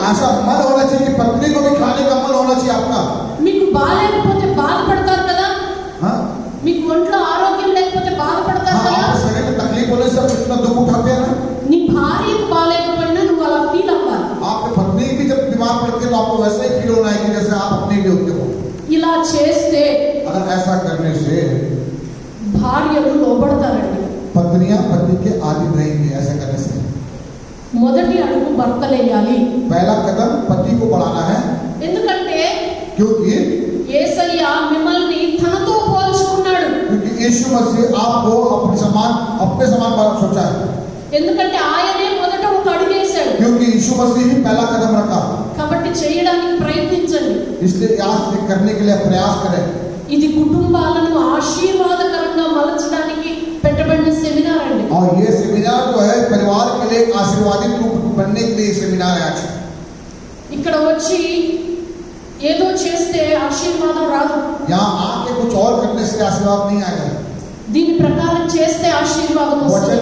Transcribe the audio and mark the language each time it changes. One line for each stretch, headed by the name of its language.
Hindi: ऐसा मन होना चाहिए कि पत्नी को भी खाने का मन होना चाहिए आपका।
Telugu: మీకు బాలేకపోతే బాధపడతారు కదా, हाँ మీకు ఒంట్లో ఆరోగ్యం లేకపోతే బాధపడతారు हाँ, కదా.
Hindi: आप शरीर में तकलीफ होने से आप कितना दुख उठाते हैं ना।
Telugu: నీ భార్యకు బాలేకపోయినా నువ్వు అలా ఫీల్ అవ్వాలి.
Hindi: आपकी पत्नी भी जब बीमार पड़ती है तो आपको वैसे ही फील होना है कि जैसे आप अपनी भी होते हो।
Telugu: ఇలా చేస్తే
Hindi: अगर ऐसा करने से
Telugu: భార్యలు లోబడతారండి.
Hindi: पत्नियां पति के आदि रहेंगी। ऐसा करने से
Telugu: మొదటి అడుగు భర్తలేయాలి.
Hindi: पहला कदम पति को बढ़ाना है,
Telugu: ఎందుకంటే
Hindi: क्योंकि
Telugu: యేసయ్య మిమ్మల్ని తనతో పోల్చుకున్నాడు.
Hindi: यीशु मसीह आपको अपने समान सोचा है,
Telugu: ఎందుకంటే ఆయనే మొదట ఒక అడుగేశాడు.
Hindi: क्योंकि यीशु मसीह ही पहला कदम रखा।
Telugu: కాబట్టి చేయడానికి ప్రయత్నించండి.
Hindi: इसलिए आज करने के लिए प्रयास करें।
Telugu: ఇది కుటుంబాలను ఆశీర్వాదకరంగా మలచడానికి పెట్టబడిన సెమినార్ అండి.
Hindi: और ये सेमिनार जो है परिवार के लिए आशीर्वादित रूप बनने के लिए सेमिनार है आज।
Telugu: ఇక్కడ వచ్చి ఏదో చేస్తే ఆశీర్వాదం రాదు.
Hindi: यहाँ आके कुछ और करने से आशीर्वाद नहीं आएगा,
Telugu: దీని ప్రకారం చేస్తే ఆశీర్వాదం
Hindi: वचन
Telugu: వస్తుంది.